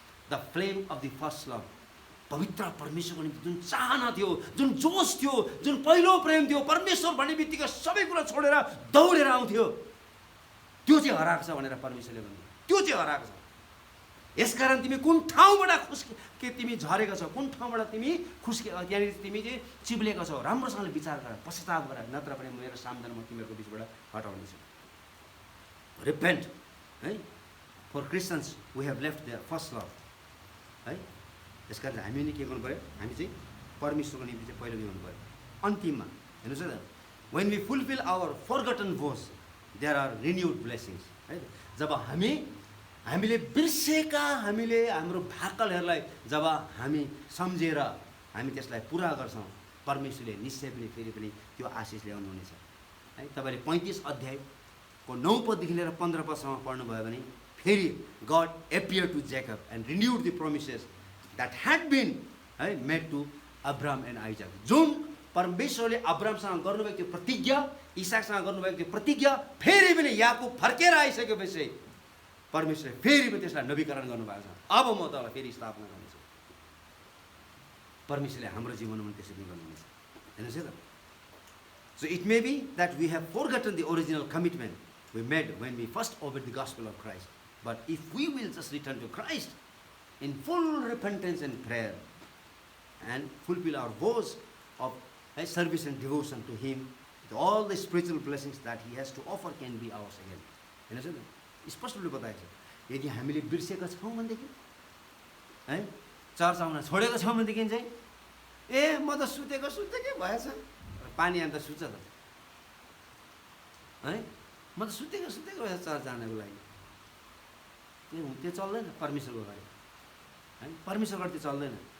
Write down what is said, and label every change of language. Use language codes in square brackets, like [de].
[en] the flame of the first love, [ne] पवित्र परमेश्वरको निम्ति जुन चाहना थियो, जुन जोस थियो, जुन पहिलो प्रेम थियो, परमेश्वर भन्ने बित्तिकै सबै कुरा छोडेर दौडेर आउँथ्यो, त्यो चाहिँ हराएको छ भनेर परमेश्वरले भन्यो, त्यो चाहिँ हराएको छ। यसकारण तिमी कुन ठाउँबाट तिमी झरेका छौ, कुन ठाउँबाट तिमी त्यहाँनिर तिमी चाहिँ चिप्लेका छौ, राम्रोसँगले विचार गर, पश्चाताप गर, नत्र पनि मेरो सामदान म तिमीहरूको बिचबाट हटाउनेछु। [en] Repent है, for Christians we have left their first love है। [ne] यसकारण हामीले के गर्नु पऱ्यो, हामी चाहिँ परमेश्वरको निम्ति चाहिँ पहिलो के गर्नु पऱ्यो। अन्तिममा हेर्नुहोस् है त, [en] When we fulfil our forgotten vows there are renewed blessings है। [ne] जब हामीले बिर्सेका हाम्रो भाकलहरूलाई जब हामी सम्झेर हामी त्यसलाई पुरा गर्छौँ, परमेश्वरले निश्चय पनि फेरि पनि त्यो आशिष ल्याउनुहुनेछ है। तपाईँले 35 अध्यायको 9 पददेखि लिएर 15 पदसम्म पढ्नुभयो भने फेरि [en] God appear to Jacob and renewed the promises that had been है made to Abraham and Isaac. [ne] जुन परमेश्वरले अब्राहमसँग गर्नुभएको थियो प्रतिज्ञा, इसाकसँग गर्नुभएको थियो प्रतिज्ञा, फेरि पनि याकुब फर्केर आइसकेपछि परमेश्वरले फेरि पनि त्यसलाई नवीकरण गर्नुभएको छ। अब म तपाईँलाई फेरि स्थापना गर्नेछु। परमेश्वरले हाम्रो जीवनमा पनि त्यसरी नै गर्नुहुनेछ, हेर्नुहोस् है त। [en] So it may be that we have forgotten the original commitment we made when we first obeyed the gospel of Christ. But if we will just return to Christ in full repentance and prayer and fulfill our vows of service and devotion to Him, all the spiritual blessings that He has to offer can be ours again. [ne] हेर्नुहोस् है त, स्पष्ट रूपले बताएको छ। यदि हामीले बिर्सेका छौँ भनेदेखि है, चर्च आउन छोडेको छौँ भनेदेखि चाहिँ ए म त सुतेकै भएछ, पानी आएर त सुत्छ त है, म त सुतेको भएछ चर्च जानको लागि, त्यो चल्दैन परमेश्वरको अगाडि है, परमेश्वरको अगाडि त्यो चल्दैन।